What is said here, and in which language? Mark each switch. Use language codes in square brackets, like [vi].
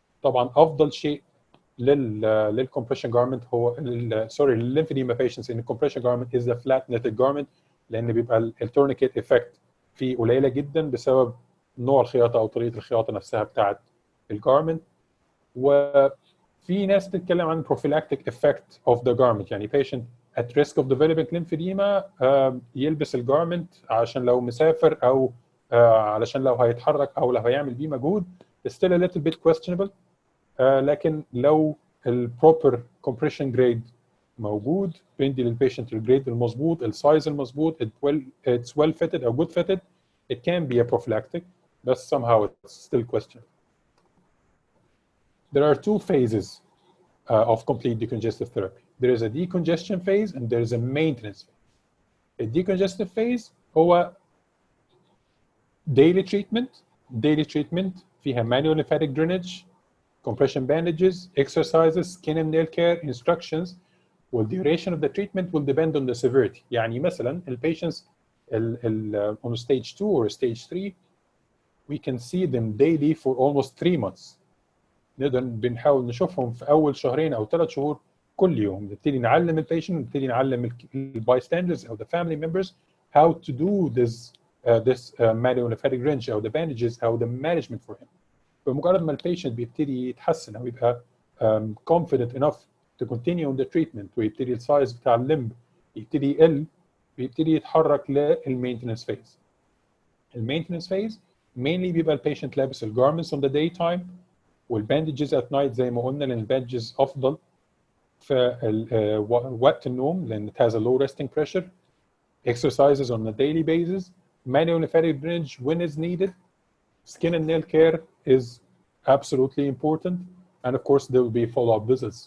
[ar] طبعا افضل شيء للcompression garment هو لل [en] lymphedema patients in the compression garment is the flat knitted garment, [ar] لان بيبقى الtourniquet effect فيه قليله جدا بسبب نوع الخياطه او طريقه الخياطه نفسها بتاعت الجارمنت. وفي ناس بتتكلم عن [en] prophylactic effect of the garment, يعني patient at risk of developing lymphedema [ar] يلبس الجارمنت عشان لو مسافر او علشان لو هيتحرك او لو هيعمل بيه مجهود [en] is still a little bit questionable. [ar] لكن لو البروبر [en] compression grade [ar] موجود بندي للبيشنت الجريد المظبوط السايز المظبوط [en] it's well fitted or good fitted, it can be a prophylactic, but somehow it's still questionable. There are two phases of complete decongestive therapy. There is a decongestion phase and there is a maintenance phase. The decongestive phase هو daily treatment فيها manual lymphatic drainage, compression bandages, exercises, skin and nail care, instructions. Well, duration of the treatment will depend on the severity. يعني مثلا patients on stage 2 or stage 3, we can see them daily for almost 3 months. [ar] نقدر بنحاول نشوفهم في اول شهرين او 3 شهور كل يوم. نبتدي نعلم البيشنت، نبتدي نعلم البايستاندرز او [en] the family members how to do this manual lymphatic drainage [ar] او the bandages او [en] the management for him. [ar] بمجرد ما البيشنت بيبتدي يتحسن او يبقى [en] confident enough to continue on the treatment [ar] ويبتدي السايز بتاع الليمب يبتدي يقل، بيبتدي يتحرك للمينتنس فيز. المينتنس فيز mainly بيبقى البيشنت لابس الجارمنتس [en] on the daytime [ar] والباندجز at night زي ما قلنا، لان الباندجز افضل في وقت النوم لان [en] it has a low resting pressure. Exercises on a daily basis, manual lymphatic drainage when is needed, skin and nail care is absolutely important, and of course there will be follow-up visits.